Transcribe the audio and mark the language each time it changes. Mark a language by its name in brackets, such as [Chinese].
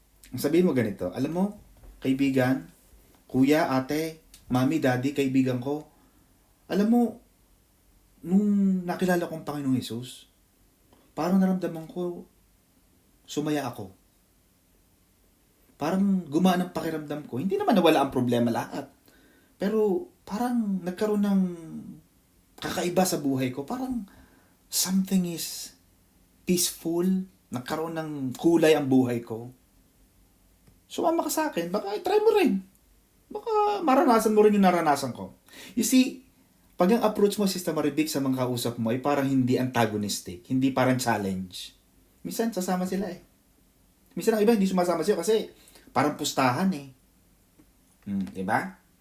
[Filipino] Ang sabihin mo ganito, alam mo, kaibigan, kuya, ate, mami, daddy, kaibigan ko, alam mo, nung nakilala ko ang Panginoong Hesus, parang naramdaman ko, sumaya ako. Parang gumaan ang pakiramdam ko. Hindi naman nawala ang problema lahat. Pero parang nagkaroon ng kakaiba sa buhay ko. [English] Parang something is peaceful. [Filipino] Nagkaroon ng kulay ang buhay ko. Sumama ka sa akin. Baka try mo rin. Baka maranasan mo rin yung naranasan ko. [English] You see, [Filipino] pag ang approach mo, Sister Maribik, sa mga kausap mo ay parang hindi antagonistic. Hindi parang challenge. Minsan, sasama sila eh. Minsan ang iba, hindi sumasama sila kasi parang pustahan eh. Diba?